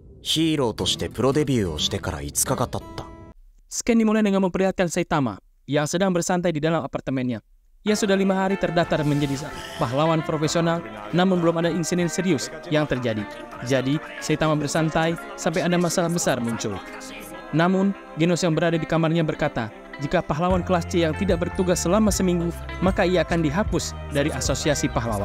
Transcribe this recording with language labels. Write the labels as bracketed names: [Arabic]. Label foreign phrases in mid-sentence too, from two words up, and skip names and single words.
[Japanese] ヒーローとしてプロデビューをしてから5日が経った。 [Indonesian] Scan dimulai dengan memperlihatkan Saitama yang sedang bersantai di dalam apartemennya. Ia sudah 5 hari terdaftar menjadi pahlawan profesional, namun belum ada insiden serius yang terjadi. Jadi, Saitama bersantai sampai ada masalah besar muncul. Namun, Genos yang berada di kamarnya berkata, jika pahlawan kelas C yang tidak bertugas selama seminggu, maka ia akan dihapus dari asosiasi pahlawan.